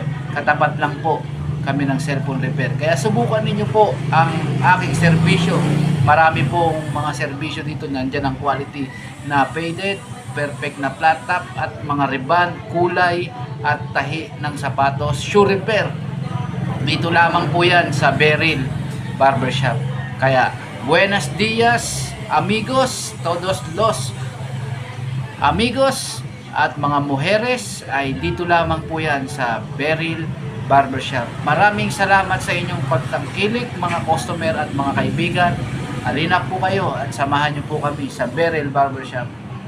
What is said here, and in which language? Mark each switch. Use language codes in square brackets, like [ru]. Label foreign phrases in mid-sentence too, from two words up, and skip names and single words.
[tl] Katapat lang po kami ng [en] cellphone repair. [tl] Kaya subukan ninyo po ang aking serbisyo. Marami pong mga serbisyo dito. Nandyan ang quality na faded, perfect na [en] flat top [tl] at mga ribbon, kulay at tahi ng sapatos. [en] Shoe repair. [tl] Dito lamang po yan sa Beryl Barbershop. Kaya [es] buenos dias, amigos, todos los amigos [tl] at mga mujeres, ay dito lamang po yan sa Beryl Barbershop. Maraming salamat sa inyong pagtangkilik mga customer at mga kaibigan. Halina po kayo at samahan niyo po kami sa Beryl Barbershop.